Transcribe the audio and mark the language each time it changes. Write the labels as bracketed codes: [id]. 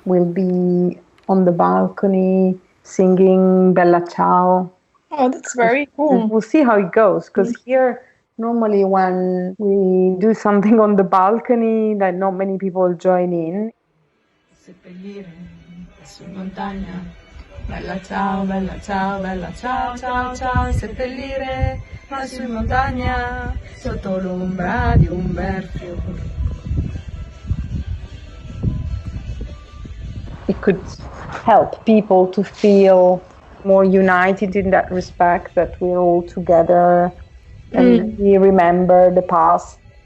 [en] we'll be on the balcony singing Bella Ciao. Oh, that's very cool. We'll see how it goes, because here normally when we do something on the balcony, that not many people join in. [it] Bella ciao, bella ciao, bella ciao, ciao, ciao, seppellire lassù in montagna sotto l'ombra di un bel fiore. [en] It could help people to feel more united in that respect, that we're all together and we remember the past.